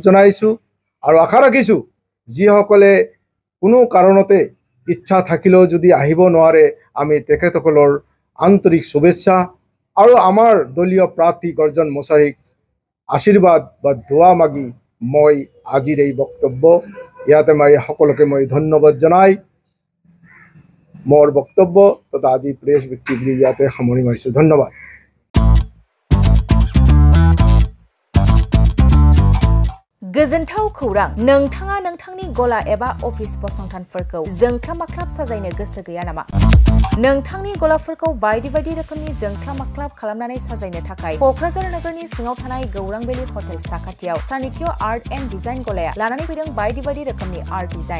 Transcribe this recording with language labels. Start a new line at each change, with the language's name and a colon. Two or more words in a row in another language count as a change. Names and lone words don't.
Assamese: জনাইছোঁ, আৰু আশা ৰাখিছোঁ যিসকলে কোনো কাৰণতে ইচ্ছা থাকিলেও যদি আহিব নোৱাৰে, আমি তেখেতসকলৰ আন্তৰিক শুভেচ্ছা আৰু আমাৰ দলীয় প্ৰাৰ্থী গৰ্জন মছাৰীক আশীৰ্বাদ বা দোৱা মাগি মই আজিৰ এই বক্তব্য ইয়াতে মাৰি সকলোকে মই ধন্যবাদ জনাই মোৰ বক্তব্য তথা আজি প্ৰেছ ব্যক্তিগিৰি ইয়াতে সামৰি মাৰিছোঁ। ধন্যবাদ।
Bodo: गोजोनथाव खौरां नोंथाङा नोंथांनि गला एबा अफिस फसंथानफोरखौ जोंख्लाब-माख्लाब साजायनो गोसो गैया नामा? नोंथांनि गलाफोरखौ बायदि बायदि रोखोमनि जोंख्लाब-माख्लाब खालामनानै साजायनो थाखाय क'क्राझार नोगोरनि सिङाव थानाय गौरां भेलि हटेल साखाथियाव चाणक्य आर्ट एन्ड डिजाइन गलाया लानानै फैदों बायदि बायदि रोखोमनि
English: art design.